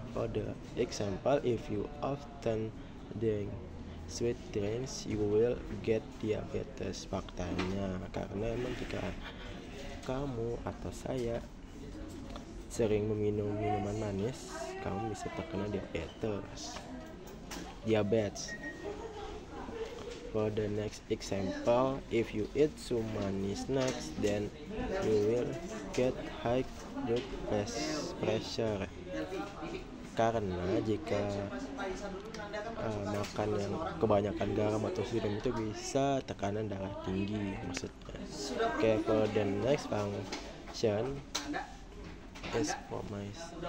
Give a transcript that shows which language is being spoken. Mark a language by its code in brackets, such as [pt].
[en] For the example, if you often drink sweet drinks, you will get diabetes. [id] Faktanya, karena emang jika kamu atau saya sering meminum minuman manis, kamu bisa terkena diabetes. [en] For the next example, if you eat too many snacks, then you will get high blood pressure. [id] Karena jika makan yang kebanyakan garam atau sirup itu bisa tekanan darah tinggi maksudnya. [en] Okay, for the next function is promise.